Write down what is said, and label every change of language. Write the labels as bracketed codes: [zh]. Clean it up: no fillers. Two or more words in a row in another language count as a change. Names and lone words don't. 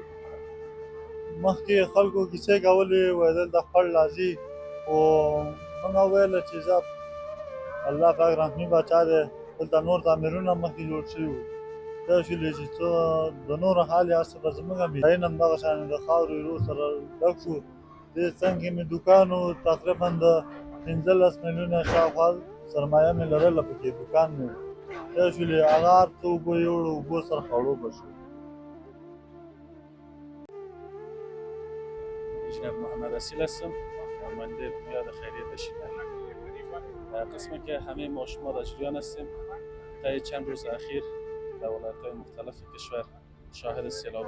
[ps] مخکې خلکو کیسې کولې وایي دلته خوړ راځي خو موږ وویل چې زه الله پاک رحمي باچا دی دلته نور تعمیرونه مخکې جوړ شوي وو دا شولې چې څه د نورو حال یې هر څه به زموږ ځایونه هم دغه شان د خاورو ایرو سره ډک شو دې څنګ کې مې دوکان و تقریبا د 15 میلیونه شاوخوا سرمایه مې لرله پکې دوکان مې دا شولې هغه هر څه اوبه یې وړو اوبو سره خړوبه شو. [fa] جناب محمد اصیل هستم نماینده بنیاد خیریه دشینه. قسمی که همه ما شما در جریان هستیم طی چند روز اخیر در ولایت‌های مختلف کشور شاهد سیلاب‌ها